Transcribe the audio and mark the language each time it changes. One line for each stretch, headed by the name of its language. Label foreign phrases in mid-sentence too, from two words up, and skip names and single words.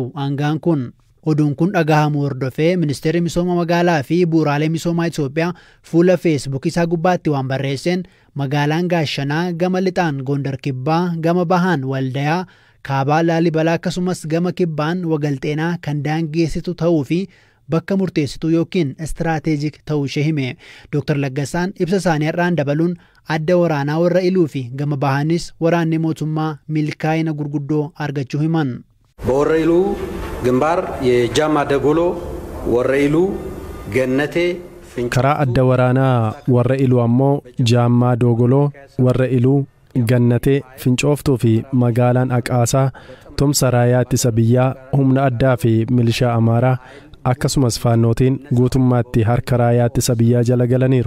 Oromo: Aangaan kun oduun kun dhagahamu hordofee ministeerri misooma magaalaa fi bu'uuraalee misoomaa Itoophiyaa fuula Facebook isaa gubbaatti waan barreesseen magaalaan Gaashanaa gama lixaan Gondar Kibbaa, gama bahaan Waldayaa, kaabaa Laalibalaa akkasumas gama kibbaan Wagalxeenaa kan daangeessitu ta'uu fi bakka murteessituu yookiin istiraatejik ta'uu ishee hime. Dr. Laggasaan ibsa isaanii irraan dabaluun adda waraanaa warra iluu fi gama bahanis waraanni mootummaa milkaa'ina gurguddoo argachuu himan.
Amharic: በወረ ኢሉ ግንባር የጃማ ደጎሎ ወረ ኢሉ ገነቴ
Oromo: karaa adda waraanaa warra iluu ammoo Jaammaa Dogoloo, warra iluu Gannatee, Fincooftuu fi magaalaan Aqaasaa tumsa raayyaa ittisa biyyaa humna addaa fi milishaa Amaaraa akkasumas faannootiin guutummaatti harka raayyaa ittisa biyyaa jala galaniiru.